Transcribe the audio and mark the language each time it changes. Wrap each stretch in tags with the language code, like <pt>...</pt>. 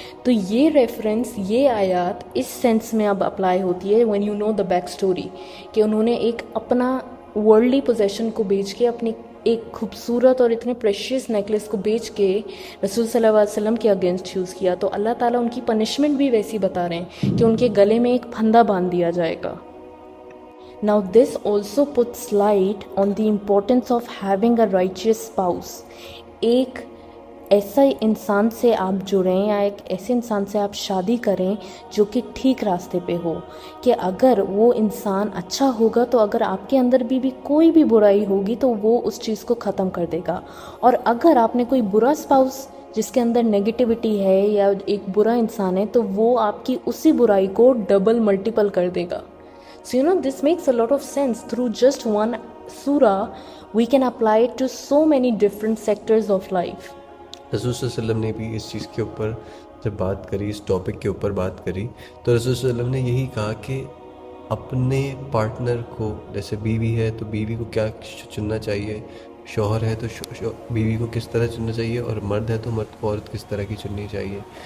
<ur>تو یہ ریفرنس یہ آیات اس سینس میں اب اپلائی ہوتی ہے</ur> <en>when you know the back story</en> <ur>کہ انہوں نے ایک اپنا ورلڈلی پوزیشن کو بیچ کے اپنی ایک خوبصورت اور اتنے پریشیس نیکلس کو بیچ کے رسول صلی اللہ علیہ وسلم کے اگینسٹ یوز کیا. تو اللہ تعالیٰ ان کی پنشمنٹ بھی ویسی بتا رہے ہیں کہ ان کے گلے میں ایک پھندا باندھ دیا جائے گا.</ur> <en>Now this also puts light on the importance of having a righteous spouse.</en> <ur>ایک ایسا انسان سے آپ جڑیں یا ایک ایسے انسان سے آپ شادی کریں جو کہ ٹھیک راستے پہ ہو, کہ اگر وہ انسان اچھا ہوگا تو اگر آپ کے اندر بھی کوئی بھی برائی ہوگی تو وہ اس چیز کو ختم کر دے گا, اور اگر آپ نے کوئی برا اسپاؤس جس کے اندر نیگیٹیوٹی ہے یا ایک برا انسان ہے تو وہ آپ کی اسی برائی کو ڈبل ملٹیپل کر دے گا.</ur> <en>So this makes a lot of sense. Through just one surah we can apply it to so many different sectors of life.</en> <ur>رسول صلی اللہ علیہ وسلم نے بھی اس چیز کے اوپر جب بات کری, اس ٹاپک کے اوپر بات کری, تو رسول صلی اللہ علیہ وسلم نے یہی کہا کہ اپنے پارٹنر کو, جیسے بیوی ہے تو بیوی کو کیا چننا چاہیے, شوہر ہے تو بیوی کو کس طرح چننا چاہیے, اور مرد ہے تو مرد کو عورت کس طرح کی چننی چاہیے.</ur>